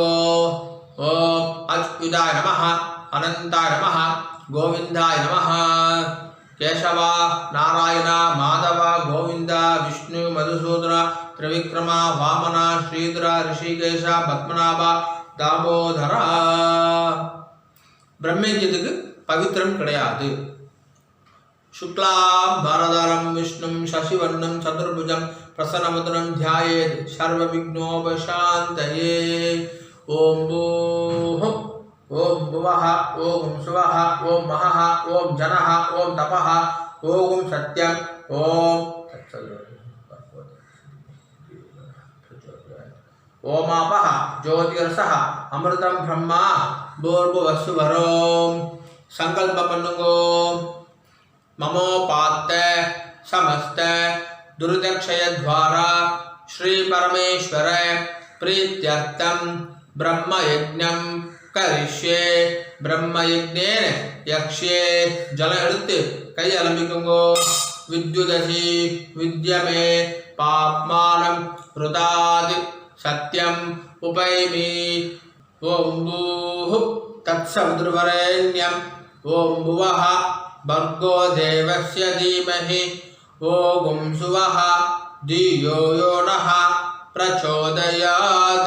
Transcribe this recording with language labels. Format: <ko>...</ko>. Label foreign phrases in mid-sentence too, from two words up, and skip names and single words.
<sa>ॐ अच्युताय नमः अनन्ताय नमः गोविन्दाय नमः. கேசவா நாராயண மாதவ கோவிந்த விஷ்ணு மதுசூதன திரிவிக்ரம வாமன ஸ்ரீதர ரிஷிகேஷ பத்மநாப தாமோதர.</sa> <ta>பிரம்மயஜ்யத்துக்கு பவித்திரம் கிடையாது.</ta> <sa>शुक्लां भरधरं विष्णुं शशिवर्णं चतुर्भुजं प्रसन्नवदनं ध्यायेत् सर्वविघ्नोपशान्तये. ओम भूः ओम भुवः ओम सुवः ओम महः ओम जनः ओम तपः ओम सत्यं ओम ओमापः ज्योतिरसः अमृतं ब्रह्मा भूर्भुवस्सुवरों.</sa> <ta>சங்கல்பம் பண்ணுங்கோ.</ta> <sa>மமோபாத்த समस्त दुर्दक्षय द्वारा श्री परमेश्वर प्रीत्यर्थम ब्रह्मयज्ञं करिष्ये. ब्रह्मयज्ञेन यक्ष्ये.</sa> <ta>जल எடுத்து கை அலம்பிக்குங்கோ.</ta> <sa>विद्युदसि विद्यमे पाप्मानं ऋताद् सत्यम् उपैमि. ओम भूः तत्सवितुर्वरेण्यम् ओम भुवः भर्गो देवस्य धीमहि ओम सुवः धियो यो नः प्रचोदयात्.</sa>